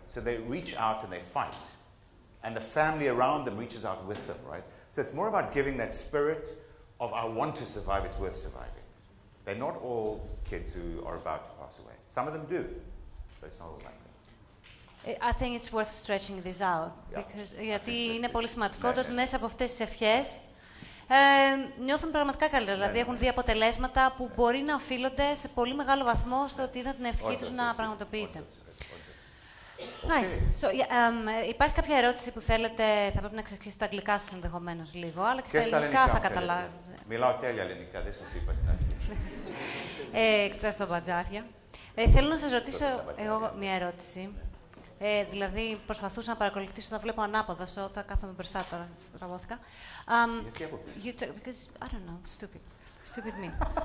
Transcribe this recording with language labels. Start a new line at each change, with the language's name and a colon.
English: So they reach out and they fight. And the family around them reaches out with them, right? So it's more about giving that spirit of, I want to survive, it's worth surviving. They're not all kids who are about to pass away. Some of them do, but it's not all like that. I think it's worth stretching this out. Yeah.
Greek: Γιατί είναι πολύ σημαντικό ότι μέσα από αυτές τις ευχές νιώθουν πραγματικά καλύτερα. Δηλαδή έχουν δει αποτελέσματα που μπορεί να οφείλονται σε πολύ μεγάλο βαθμό στο ότι είδαν την ευχή τους να πραγματοποιείται. Nice. So, υπάρχει κάποια ερώτηση που θέλετε, θα πρέπει να εξηγήσετε τα αγγλικά σας ενδεχομένως λίγο, αλλά και στα ελληνικά θα καταλάβετε. Μιλάω τέλεια ελληνικά, δεν σας είπα στην αρχή. Εκτός τα μπατζάρια. Θέλω να σας ρωτήσω εγώ μια ερώτηση. Δηλαδή, προσπαθούσα να παρακολουθήσω, να βλέπω ανάποδα, θα κάθομαι μπροστά τώρα, στραβώθηκα. Γιατί από πίσω?
English: Because, I don't know, stupid me.